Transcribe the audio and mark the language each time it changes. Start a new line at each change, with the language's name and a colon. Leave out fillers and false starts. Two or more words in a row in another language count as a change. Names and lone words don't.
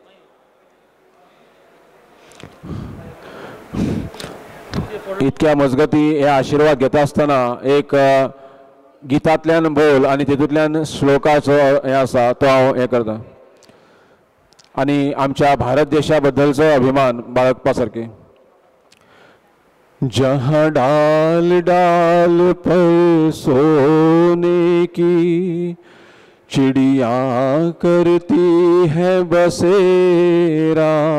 Konkani: इतक्या मजगती हे आशिर्वाद घेता आसतना एक गितांतल्यान बोल आनी तितूंतल्यान श्लोकाचो हे आसा तो हांव हे करता आनी आमच्या भारत देशा बद्दलचो अभिमान बाळगपा सारके
Hindi: जहाँ डाल डाल पर सोने की चिड़िया करती है बसेरा